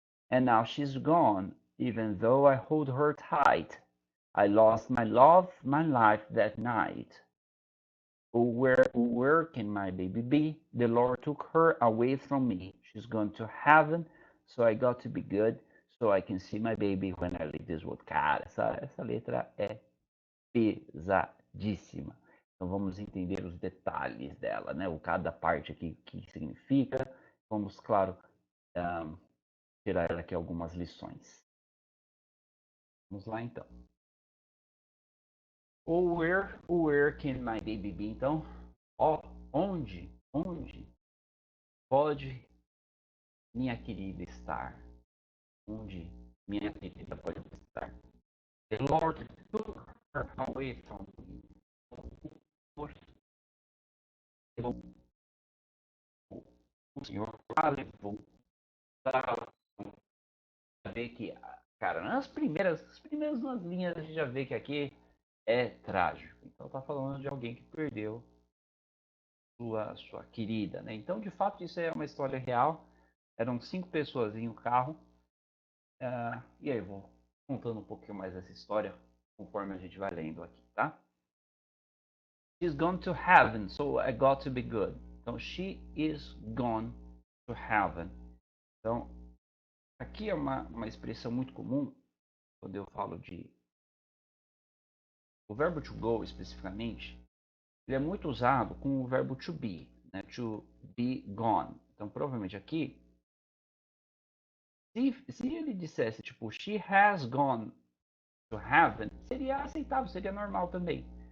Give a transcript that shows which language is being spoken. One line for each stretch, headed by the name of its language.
English: And now she's gone, even though I hold her tight. I lost my love, my life that night. Where can my baby be? The Lord took her away from me. She's gone to heaven, so I got to be good, so I can see my baby when I leave this world.
Portuguese: Cara, essa letra é pesadíssima. Então vamos entender os detalhes dela, né? O cada parte aqui que significa. Vamos, claro, um, tirar aqui algumas lições. Vamos lá então.
English: Where can my baby be?
Portuguese: Então, onde pode minha querida estar? Onde minha querida pode estar?
English: The Lord took her away from me.
Portuguese: O Senhor a levou para ver que, cara, nas primeiras duas linhas a gente já vê que aqui é trágico. Então tá falando de alguém que perdeu sua querida, né? Então, de fato, isso é uma história real. Eram 5 pessoas em um carro. E aí, eu vou contando um pouquinho mais dessa história conforme a gente vai lendo aqui, tá?
English: She's gone to heaven, so I got to be good. Então, she is gone to heaven.
Portuguese: Então, aqui é uma expressão muito comum quando eu falo de. O verbo to go, especificamente, ele é muito usado com o verbo to be, né?
English: To be gone.
Portuguese: Então, provavelmente aqui, se ele dissesse, tipo,
English: she has gone to heaven,
Portuguese: seria aceitável, seria normal também.